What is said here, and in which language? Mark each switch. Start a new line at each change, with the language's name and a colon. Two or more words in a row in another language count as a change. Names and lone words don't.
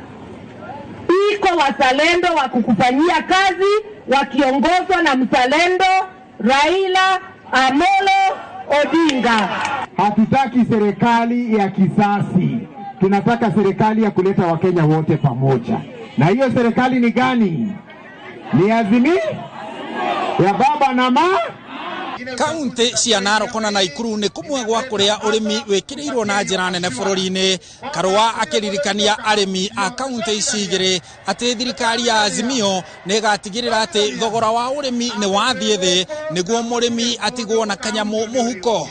Swahili: Iko wazalendo wa kukufanyia kazi wakiongozwa na mzalendo Raila Amolo Odinga. Hatutaki serikali ya kisasi. Tunataka serikali ya kuleta Wakenya wote pamoja. Na hiyo serikali ni gani? Ni Azimio ya baba na mama.
Kikuyu: Kaunti cia Narok na Nakuru ni kumwe gwa kuria urimi wikirirwo na njira nene bururi-ini. Karua akiririkania arimi a kaunti ici igiri ati thirikari ya Azimio ni gatigirira ati thogora wa urimi ni wathie thi niguo murimi atigwo na kanyamu muhuko.